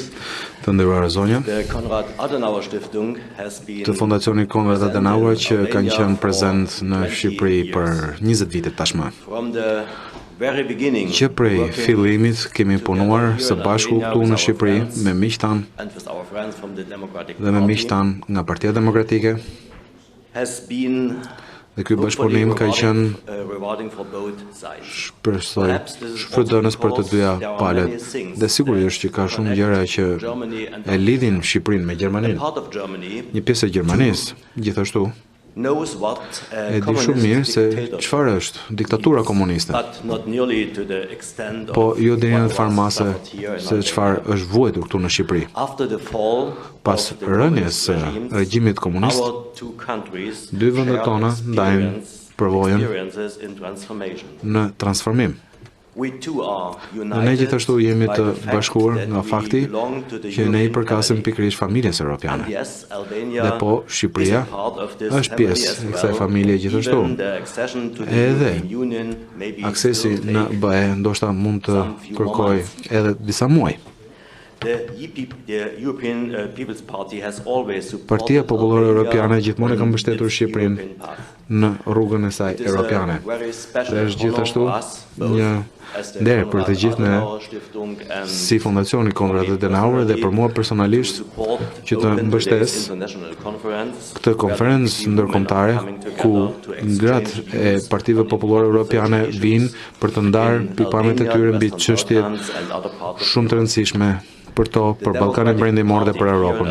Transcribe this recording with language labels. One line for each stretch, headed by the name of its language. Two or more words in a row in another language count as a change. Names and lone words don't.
Albanian: Të nderuara zonja,
English: the Konrad Adenauer Stiftung has been
Albanian: të fondacioni Konrad Adenauer që kanë qenë prezent në Shqipëri për 20 vite tashmë.
English: from the very beginning
Albanian: Që prej fillimit kemi punuar së bashku këtu në Shqipëri me miqtan
English: and with our friends from the Democratic
Albanian: dhe me miqtan nga Partia Demokratike,
English: has been
Albanian: dhe ky bashkëpunim ka qenë
English: rewarding for both sides.
Albanian: shpresoj shfrytëdhënës për të dyja palët, dhe sigurisht që ka shumë gjëra që e lidhin Shqipërinë me Gjermaninë.
English: Part of Germany
Albanian: Një pjesë e Gjermanisë gjithashtu
English: knows what
Albanian: e di shumë mirë se çfarë është diktatura komuniste,
English: but not nearly to the extent
Albanian: po
English: of
Albanian: jo deri në
English: what was
Albanian: farmase
English: suffered here in
Albanian: se
English: Albania.
Albanian: çfarë është vuajtur këtu në Shqipëri.
English: After the fall
Albanian: Pas
English: of the
Albanian: rënies së
English: communist
Albanian: regjimit komunist,
English: our two countries
Albanian: dy vendet
English: shared
Albanian: tona ndajnë përvojën
English: experiences in transformation.
Albanian: në transformim.
English: We too are
Albanian: Dhe ne
English: united
Albanian: gjithashtu jemi
English: by
Albanian: të
English: the fact
Albanian: bashkuar
English: that
Albanian: nga
English: we
Albanian: fakti
English: belong to the
Albanian: që ne i
English: European
Albanian: përkasim
English: family.
Albanian: pikërisht familjes europiane.
English: And yes, Albania
Albanian: Dhe po, Shqipëria
English: is a part of this
Albanian: është
English: family
Albanian: pjesë
English: as
Albanian: e kësaj
English: well.
Albanian: familje gjithashtu.
English: Even the accession to the
Albanian: Edhe
English: European Union may be
Albanian: Aksesi
English: still
Albanian: në
English: take
Albanian: BE ndoshta mund të kërkoj edhe disa muaj.
English: The European People's Party has always supported
Albanian: Partia Popullore
English: Albania
Albanian: Europiane gjithmonë e ka
English: on
Albanian: mbështetur
English: its
Albanian: Shqipërinë
English: European path.
Albanian: në rrugën e saj
English: It is a
Albanian: europiane.
English: very special
Albanian: Dhe është gjithashtu
English: honor for us, both
Albanian: një
English: as the
Albanian: nder për të
English: Konrad
Albanian: gjithë ne
English: Adenauer Stiftung and
Albanian: si fondacioni Konrad Adenauer dhe për mua personalisht
English: support
Albanian: që të
English: Open
Albanian: mbështes
English: Today's International Conference,
Albanian: këtë konferencë ndërkombëtare ku gratë e partive popullore europiane vinë për të ndarë pikpamjet e tyre mbi çështje shumë të rëndësishme për to, për Ballkanin Perëndimor dhe për Europën.